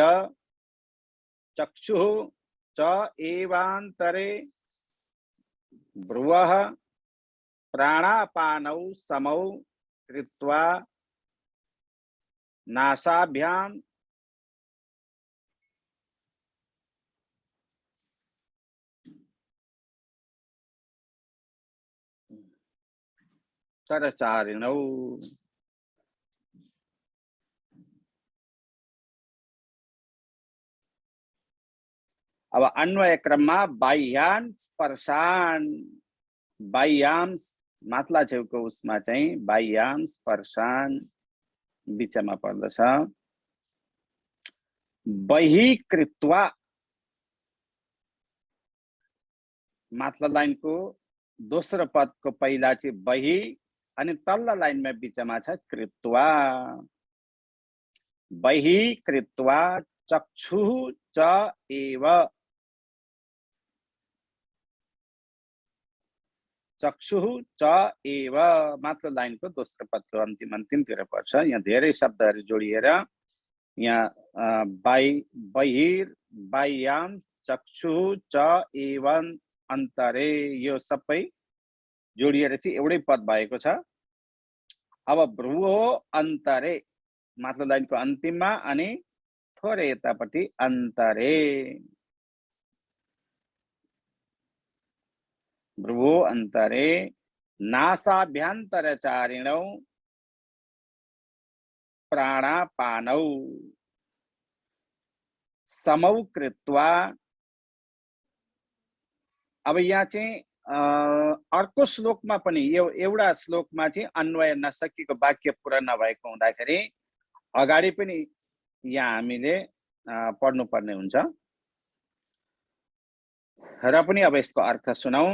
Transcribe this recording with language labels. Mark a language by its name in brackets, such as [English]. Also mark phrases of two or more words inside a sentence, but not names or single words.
[Sanskrit] चक्षुः च एवान्तरे भ्रुवः प्राणापानौ समौ कृत्वा नासाभ्यां तरचारिणौ। [Nepali] अब अन्वय क्रममा [Sanskrit] बाह्यान् स्पर्शान्, [Nepali] बाह्यां माथला छेउको उसमा चाहिँ [Sanskrit] बाह्यां स्पर्शान् [Nepali] बिचमा पर्दछ। बहिकृत्वा माथला लाइनको दोस्रो पदको पहिला चाहिँ बहि अनि तल्लो लाइनमा बिचमा छ कृत्वा। बहिकृत्वा [Sanskrit] चक्षुः च एव, चक्षुः च एव [Nepali] मात्र लाइनको दोस्रो पदको अन्तिमतिर पर्छ। यहाँ धेरै शब्दहरू जोडिएर यहाँ [Sanskrit] बाह्यां चक्षुः च एवं अन्तरे [Nepali] यो सबै जोडिएर चाहिँ एउटै पद भएको छ। अब [Sanskrit] भ्रुवो अन्तरे [Nepali] माथि लाइनको अन्तिममा अनि थोरै यतापट्टि अन्तरे। [Sanskrit] भ्रुवो अन्तरे नासाभ्यन्तरचारिणौ प्राणापानौ समौ कृत्वा। [Nepali] अब यहाँ चाहिँ अर्को श्लोकमा पनि एउटा श्लोकमा चाहिँ अन्वय नसकेको वाक्य पुरा नभएको हुँदाखेरि अगाडि पनि यहाँ हामीले पढ्नुपर्ने हुन्छ र पनि अब यसको अर्थ सुनौं।